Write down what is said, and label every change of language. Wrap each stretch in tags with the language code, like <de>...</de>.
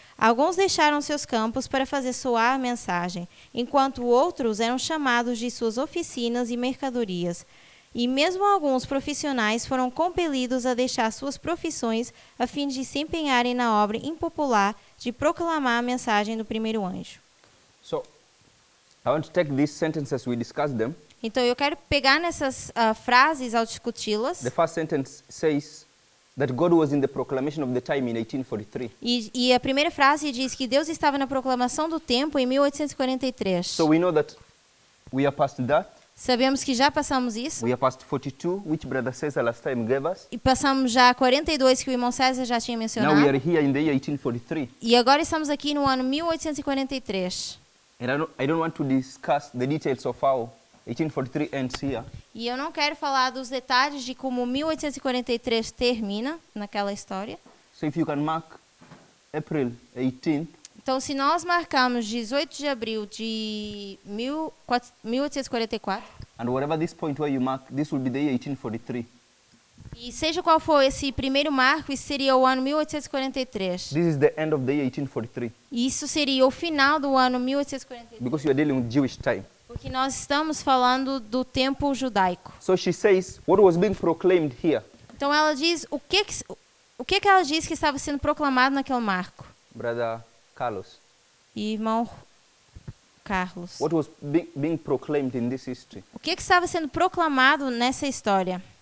<pt>Alguns deixaram seus campos para fazer soar a mensagem, enquanto outros eram chamados de suas oficinas e mercadorias. E mesmo alguns profissionais foram compelidos a deixar suas profissões a fim de se empenharem na obra impopular de proclamar a mensagem do primeiro anjo.</pt> <en>So I want to take these sentences, we discussed them.</en> <pt>Então eu quero pegar nessas frases ao discuti-las.</pt> <en>The first sentence says that God was in the proclamation of the time in 1843.</en> <pt>E a primeira frase diz que Deus estava na proclamação do tempo em 1843.</pt> <en>So we know that we are past that.</en> <pt>Sabemos que já passamos isso.</pt> <en>We are past 42, which Brother Cesar last time gave us.</en> <pt>E passamos já 42, que o irmão César já tinha</pt> <en>Now we</en> <pt>mencionado.</pt> <en>are here in the year 1843.</en> <pt>E agora estamos aqui no ano 1843.</pt> <en>And I don't want to discuss the details of how 1843 ends here.</en> <pt>E eu não quero falar dos detalhes de como 1843 termina naquela história.</pt> <en>So if you can mark April 18th,</en> <pt>Então, se nós marcarmos 18 de abril de 1844,</pt> <en>and whatever this point where you mark, this will be the year 1843.</en> <pt>e seja qual for esse primeiro marco, isso seria o ano 1843.</pt> <en>This is the end of the year 1843.</en> <pt>E isso seria o final do ano 1843.</pt> <en>Because you are dealing with Jewish time.</en> <pt>Porque nós estamos falando do tempo judaico.</pt> <en>So she says, what was being proclaimed here?</en> <pt>Então ela diz o que ela diz que estava sendo proclamado naquele marco.</pt> <en>Brother Carlos,</en> <pt>Irmão Carlos.</pt> <en>what was being proclaimed in this history?</en> <pt>O que estava sendo proclamado nessa história?</pt>